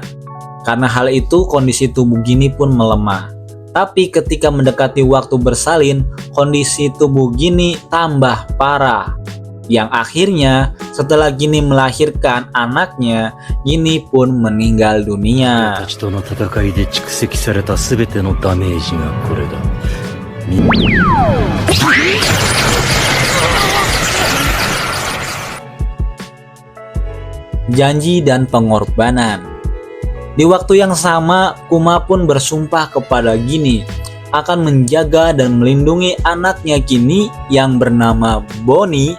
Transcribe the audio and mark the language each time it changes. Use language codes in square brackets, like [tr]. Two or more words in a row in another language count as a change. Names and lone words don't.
[id] Karena hal itu, kondisi tubuh Ginny pun melemah. Tapi ketika mendekati waktu bersalin, kondisi tubuh Ginny tambah parah. Yang akhirnya setelah Ginny melahirkan anaknya, Ginny pun meninggal dunia. [ja] たちとの戦いで蓄積された全てのダメージがこれだ。 [id] Janji dan pengorbanan. Di waktu yang sama, Kuma pun bersumpah kepada Ginny akan menjaga dan melindungi anaknya Ginny yang bernama Bonnie.